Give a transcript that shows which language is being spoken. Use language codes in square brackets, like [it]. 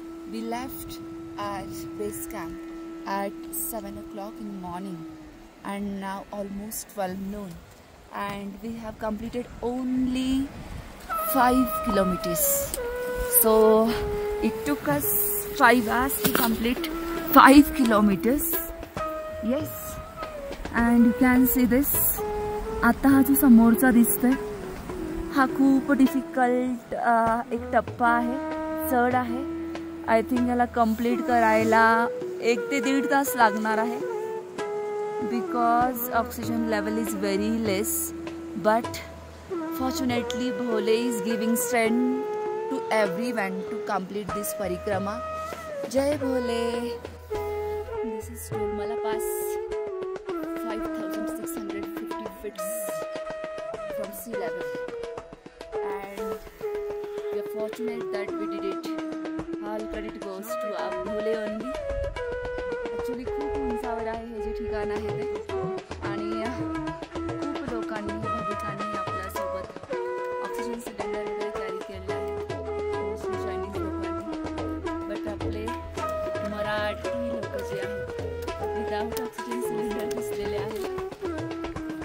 [en] We left our base camp at 7 o'clock in the morning and now almost 12 noon, and we have completed only 5 kilometers. So it took us 5 hours to complete 5 kilometers. Yes, and you can see this. [mr] आता हा जो समोरचा दिसतोय हा खूप difficult एक टप्पा आहे, चढ आहे. [en] I think [mr] याला कंप्लीट करायला 1 ते 1.5 तास लागणार आहे, [en] Because oxygen level is very less. But fortunately Bhole is giving strength to everyone to complete this parikrama. जय Bhole. This is Tolmala pass, 5650 feet from sea level. We are fortunate that we did it. All credit goes to our Bhole only. [mr] Actually खूप उंचावर आहे हे जे ठिकाण आहे ते, आणि खूप लोकांनी भाविकांनी आपल्यासोबत ऑक्सिजन सिलेंडर वगैरे कॅरी केलेले आहे, मोस्टली चायनीज लोकांनी. बट आपले मराठी लोक जे आहेत विदाउट ऑक्सिजन सिलेंडर दिसलेले आहेत.